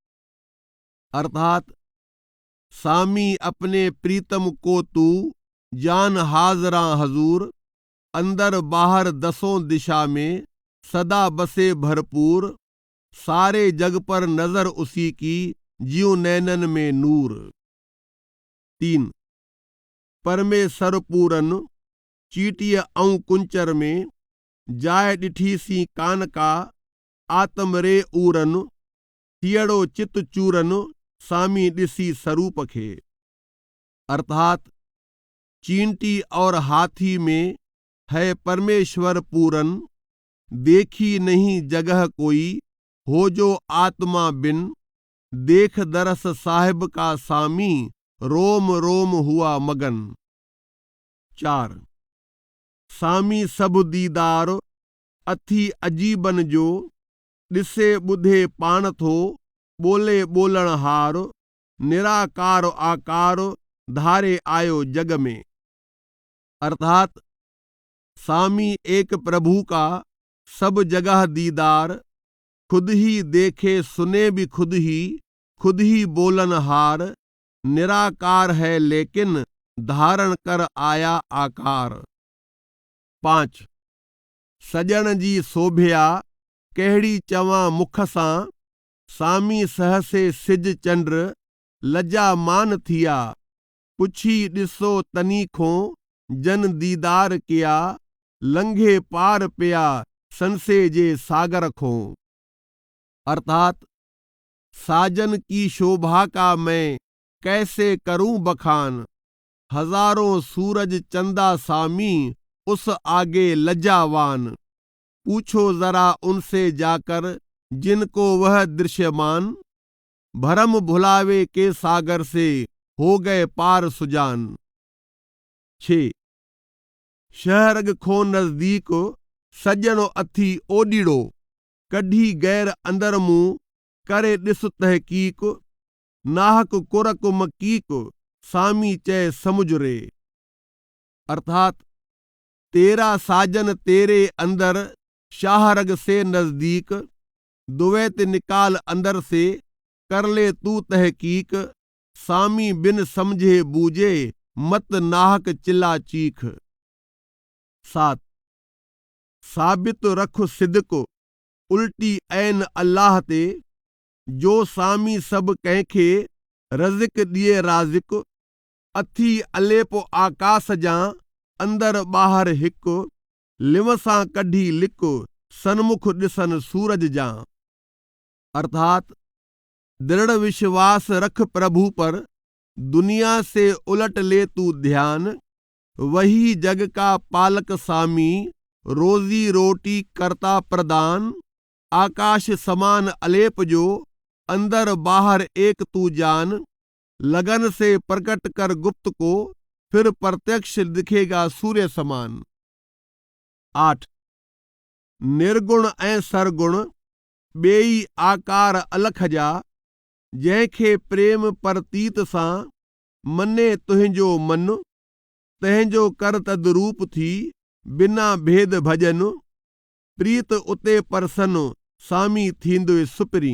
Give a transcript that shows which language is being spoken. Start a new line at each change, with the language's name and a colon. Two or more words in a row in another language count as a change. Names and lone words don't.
Hindi: अर्थात सामी अपने प्रीतम को तू जान हाजरा हजूर, अंदर बाहर दसों दिशा में सदा बसे भरपूर, सारे जग पर नजर उसी की, जियो नैनन में नूर।
Sindhi: 3 परमेसर पूरन चीटिय ऐं कुंचर में, जाय ॾिठी सी कान का आत्म रे ऊरन, थियड़ो चित चूरन सामी ॾिसी स्वरूप खे।
Hindi: अर्थात चींटी और हाथी में है परमेश्वर पूरन, देखी नहीं जगह कोई हो जो आत्मा बिन, देख दरस साहिब का सामी, रोम रोम हुआ मगन।
Sindhi: 4 सामी सब दीदार अथी अजीबन जो, ॾिसे ॿुधे पाण थो ॿोले ॿोलण हार, निराकार आकार धारे आयो जग में।
Hindi: अर्थात सामी एक प्रभु का सब जगह दीदार, खुद ही देखे सुने भी खुद ही बोलन हार, निराकार है लेकिन धारण कर आया आकार।
Sindhi: 5 सजण जी सोभिया कहिड़ी चवां मुख सां, सामी सहसे सिज चंद्र लज्जा मान थिया, पुछी ॾिसो तनीखों जन दीदार किया, लंघे पार पिया संसे जे सागर खों।
Hindi: अर्थात साजन की शोभा का मैं कैसे करूं बखान, हजारों सूरज चंदा सामी उस आगे लज्जावान, पूछो जरा उनसे जाकर जिनको वह दृश्यमान, भरम भुलावे के सागर से हो गए पार सुजान।
Sindhi: 6 शहरग खो नजदीक सजणो अथी ओडीड़ो, कढी गैर अंदर मुंह करे ॾिस तहकीक, नाहक कुरक मकीक सामी चय समुझरे।
Hindi: अर्थात तेरा साजन तेरे अंदर शाहरग से नजदीक, दुवैत निकाल अंदर से कर ले तू तहकीक, सामी बिन समझे बूझे मत नाहक चिल्ला चीख।
Sindhi: 7 साबित रख सिदक उल्टी ऐन अल्लाह ते, जो सामी सब कंहिंखे रज़िक ॾिए राज़िक, अथी अलेपो आकाश जा अंदर ॿाहिर हिकु, लिव सां कढी लिक सन्मुख ॾिसन सूरज जा।
Hindi: अर्थात दृढ़ विश्वास रख प्रभु पर, दुनिया से उलट ले तू ध्यान, वही जग का पालक सामी, रोजी रोटी करता प्रदान, आकाश समान अलेप जो अंदर बाहर एक तू जान, लगन से प्रकट कर गुप्त को, फिर प्रत्यक्ष दिखेगा सूर्य समान।
Sindhi: 8 निर्गुण ऐं सरगुण बेई आकार अलख जा, जंहिंखे प्रेम परतीत सां मने तुंहिंजो मन, तंहिंजो कर तद्रूप थी बिना भेद भजन, प्रीत उते परसन सामी थींदो सुपरी।